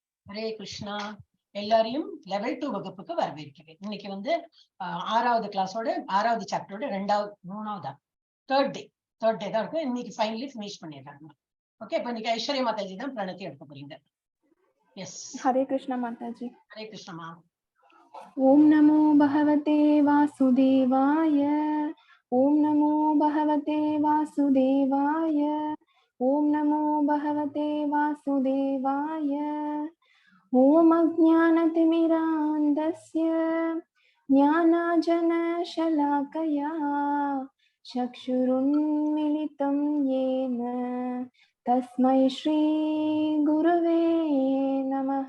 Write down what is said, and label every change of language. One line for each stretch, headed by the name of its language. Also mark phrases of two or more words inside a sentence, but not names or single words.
Tamil: ஹரே கிருஷ்ணா. எல்லாரையும் லெவல் 2 வகுப்புக்கு வரவேற்கிறேன். இன்னைக்கு வந்து 6வது கிளாஸோட 6வது சாப்டரோட 3வது
English: third day
Tamil: தான் இருக்கு. இன்னைக்கு
English: finally finish
Tamil: பண்ணிடுறாங்க. ஓகே, இப்போ இன்னைக்கு ஐஸ்வர்யா மாதாஜி தான் பிரணத்தி எடுக்க போறீங்க. எஸ்.
Hindi: हरे कृष्णा माताजी.
Tamil: ஹரே கிருஷ்ணமா.
Sanskrit: ओम नमो भगवते वासुदेवाय. ओम नमो भगवते वासुदेवाय. ओम नमो भगवते वासुदेवाय. ओम अज्ञानतिमिरान्धस्य ज्ञानाञ्जनशलाकया चक्षुरुन्मीलितं येन तस्मै श्री गुरुवे नमः.